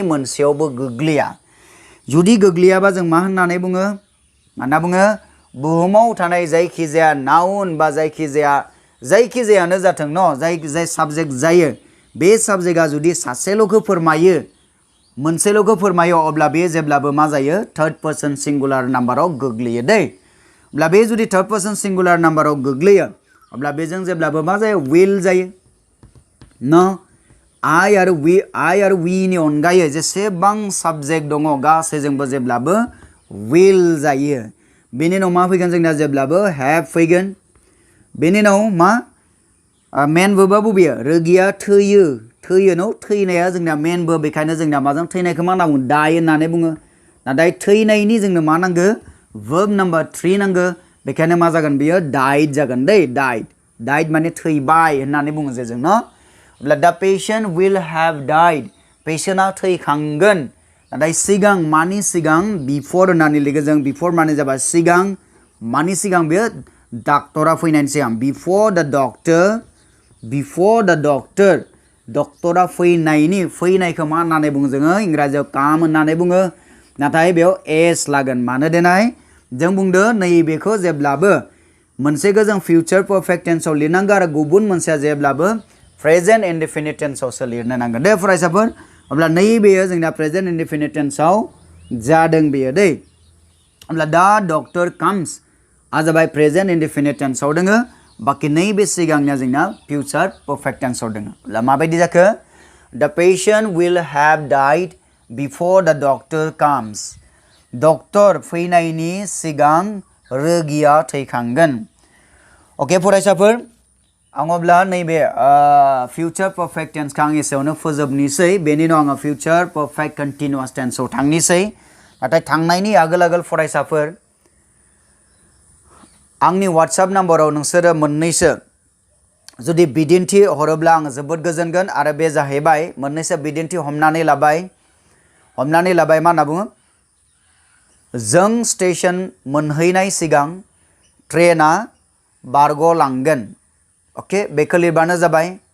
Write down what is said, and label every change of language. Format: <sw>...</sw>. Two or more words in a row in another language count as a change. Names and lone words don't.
<brx>मोनसेयावबो गोग्लैया जुदि गोग्लैयाबा जों मा होननानै बुङो माना बुङो बुहुमाव थानाय जायखिजाया नाउन बा जायखिजायानो जाथों न जाय साबजेक्ट जायो बे साबजेक्टआ जुदि सासेल'खौ फोरमायो मोनसेल'खौ फोरमायो अब्ला बे जेब्लाबो मा जायो</brx> <en>third person singular</en> <brx>नाम्बाराव गोग्लैयो दै अब्ला बे जुदि</brx> <en>third person singular</en> <brx>नाम्बाराव गोग्लैयो अब्ला बेजों जेब्लाबो मा जायो विल जायो न I आरो we नि अनगायै जेसेबां साबजेक्ट दङ गासैजोंबो जेब्लाबो will जायो बेनि उनाव मा फैगोन जोंना जेब्लाबो have फैगोन बेनि उनाव मा मेन वर्बआ बबेयो रोगिया थैयो थैयो न थैनाया जोंना</brx> <en>main verb</en> <brx>बेखायनो जोंना माजों थैनायखौ मा होनना बुङो die होननानै बुङो नाथाय थैनायनि जोंनो मा नांगो</brx> <en>verb number 3</en> <brx>नांगो बेखायनो मा जागोन बेयो died जागोन दै died माने थैबाय होननानै बुङो जे जों न अब्ला</brx> <en>the patient will have died</en> <brx>पेशेन्टआ थैखांगोन नाथाय सिगां मानि सिगां before होननानै लिखो जों before माने जाबाय सिगां मानि सिगां बेयो डाक्टरा फैनायनि सिगां</brx> <en>before the</en> <brx>doctor डक्टरा फैनायखौ मा होननानै बुङो जोङो इंराजियाव काम होननानै बुङो नाथाय बेयाव s लागोन मानो देनाय जों बुंदो नैबेखौ जेब्लाबो मोनसेखौ जों</brx> <en>future perfect tense</en> <brx>आव लिरनांगौ आरो गुबुन मोनसेया जेब्लाबो</brx> <en>present indefinite tense</en> <brx>आवसो लिरनो नांगोन दे फरायसाफोर अब्ला नैबेयो जोंना</brx> <en>present indefinite tense</en> <brx>आव जादों बेयो दै अब्ला दा</brx> <en>doctor comes</en> <brx>आ जाबाय</brx> <en>present indefinite tense</en> <brx>आव दोङो बाखि नैबे सिगांनिया जोंना</brx> <en>future perfect tense</en> <brx>आव दोङो अब्ला माबायदि जाखो</brx> <en>the patient will have died before the doctor comes</en> <brx>डक्टर फैनायनि सिगां रोगिया थैखांगोन अके फरायसाफोर आं अब्ला नैबे</brx> <en>future perfect tense</en> <brx>आं एसेयावनो फोजोबनिसै बेनि उनाव आङो</brx> <en>future perfect continuous tense</en> <brx>आव थांनिसै नाथाय थांनायनि आगोल फरायसाफोर आंनि WhatsApp नाम्बाराव नोंसोरो मोननैसो जुदि बिदिन्थि हरोब्ला आं जोबोद गोजोनगोन आरो बे जाहैबाय मोननैसो बिदिन्थि हमनानै लाबाय मा होनना बुङो जों स्टेशन मोनहैनाय सिगां ट्रेना बारग'लांगोन ओके बेखौ लिरबानो जाबाय</brx>